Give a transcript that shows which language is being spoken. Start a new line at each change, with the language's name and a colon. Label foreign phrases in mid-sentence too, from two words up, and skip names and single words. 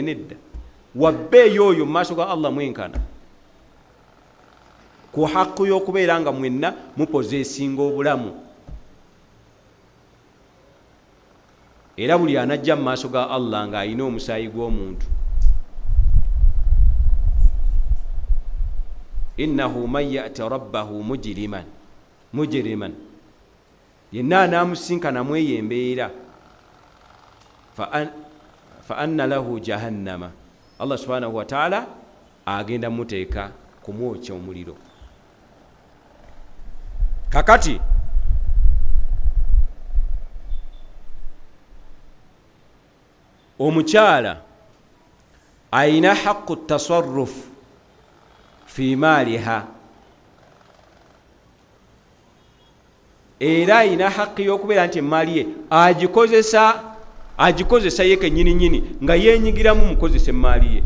Ganda: Nedda, wa bbeeyi oyo mu maaso ga Allah mwenkana ku haqqu y'okubeera nga mwenna mupozeesinga obulamu. Era buli anajja mu maaso ga Allah ng'alina omusaayi gw'omuntu.
Arabic: إنه من يأت ربه مجرما,
Ganda: yenna anaamusinkana mu eyo embeera
Arabic: فإن له جهنم, الله سبحانه وتعالى
Ganda: agenda muteeka kumwokya omuliro. Kakati omukyala ayina
Arabic: حق التصرف في مالها,
Ganda: era ayina haqqi y'okubeera nti emaali ye agikozesa ye kennyini nga yeenyigiramu mukozesa emaali ye.